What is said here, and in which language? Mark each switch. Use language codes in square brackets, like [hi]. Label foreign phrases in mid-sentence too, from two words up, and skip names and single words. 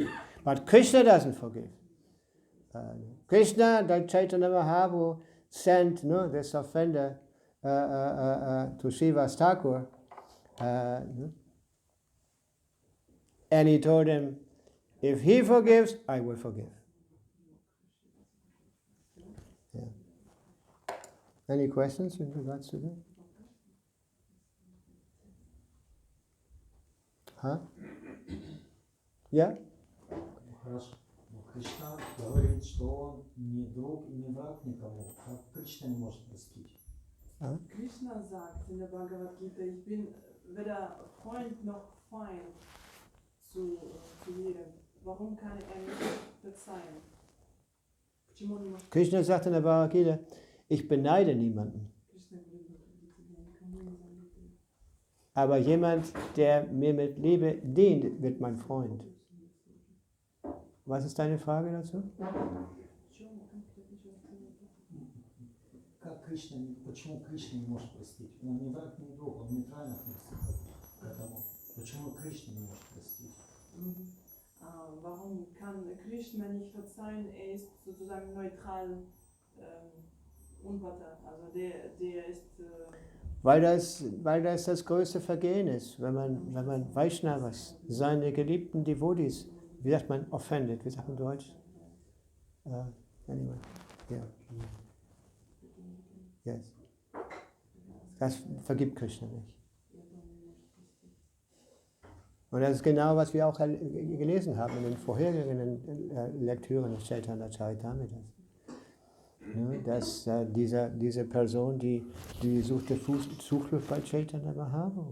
[en] But Krishna doesn't forgive. Krishna, like Chaitanya Mahaprabhu, sent this offender to Srivas Thakur, and he told him, if he forgives, I will forgive. Yeah. Any questions in regards to that? Huh? Yeah? [ru] Хорошо. Кришна говорит, что он не друг и не враг никому. Как Кришна не может простить? [de] Krishna sagt in der Bhagavad Gita, ich bin weder Freund noch Feind zu jedem. Warum kann er nicht verzeihen? Krishna sagt in der Bhagavad Gita, ich beneide niemanden. Aber jemand, der mir mit Liebe dient, wird mein Freund. Was ist deine Frage dazu? [ru] Почему Кришна не может простить? Он не враг, не друг, он нейтрально относится к этому. Почему Кришна не может простить? [de] Warum kann Krishna nicht verzeihen? Er ist sozusagen neutral, unparteiisch. Also der ist... Weil das größte Vergehen ist, wenn man Vaishnavas, seine geliebten Devotees, wie sagt man, offended, wie sagt man Deutsch? [en] Anyway, yeah. Yes. [de] Das vergibt Krishna nicht. Und das ist genau, was wir auch gelesen haben in den vorherigen Lektüren des Chaitanya Caritamrita. Dass diese Person, die suchte Zuflucht bei Chaitanya Mahaprabhu.